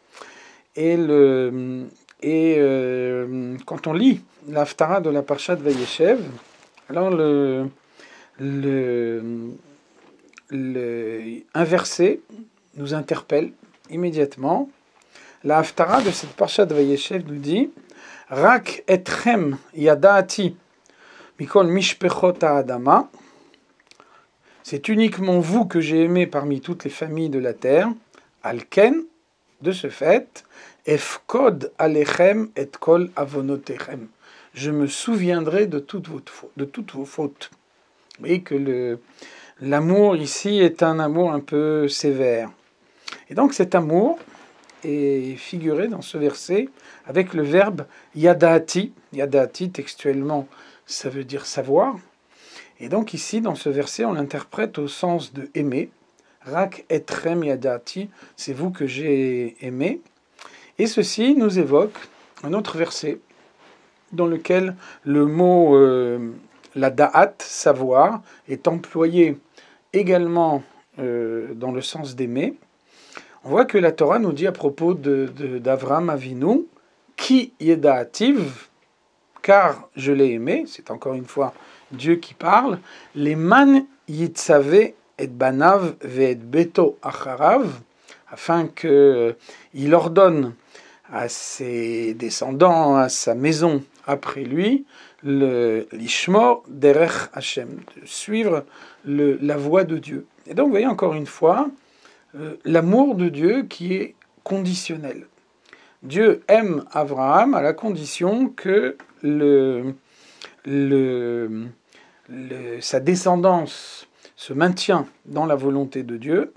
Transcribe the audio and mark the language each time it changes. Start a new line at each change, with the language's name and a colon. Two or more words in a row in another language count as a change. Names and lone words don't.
French: Quand on lit la Haftara de la Parshat Vayeshev, alors un verset nous interpelle immédiatement. La Haftara de cette Parshat Vayeshev nous dit
Hebrew: רק אתכם ידעתי מכל משפחות האדמה.
French: C'est uniquement vous que j'ai aimé parmi toutes les familles de la terre. Alken, de ce fait,
Hebrew: אפקוד עליכם את כל עונותיכם.
French: Je me souviendrai de toutes vos fautes. Vous voyez que l'amour ici est un amour un peu sévère. Et donc cet amour est figuré dans ce verset avec le verbe yadati. Yadati, textuellement, ça veut dire savoir. Et donc ici, dans ce verset, on l'interprète au sens de aimer.
Hebrew: רק אתכם ידעתי,
French: c'est vous que j'ai aimé. Et ceci nous évoque un autre verset dans lequel le mot
Hebrew: לדעת,
French: savoir, est employé également dans le sens d'aimer. On voit que la Torah nous dit à propos d'Avraham Avinu,
Hebrew: כי ידעתיו,
French: car je l'ai aimé, c'est encore une fois Dieu qui parle,
Hebrew: למען יצוה את בניו ואת ביתו אחריו,
French: afin qu'il ordonne à ses descendants, à sa maison après lui,
Hebrew: לשמור דרך השם,
French: de suivre la voie de Dieu. Et donc vous voyez encore une fois l'amour de Dieu qui est conditionnel. Dieu aime Abraham à la condition que sa descendance se maintient dans la volonté de Dieu.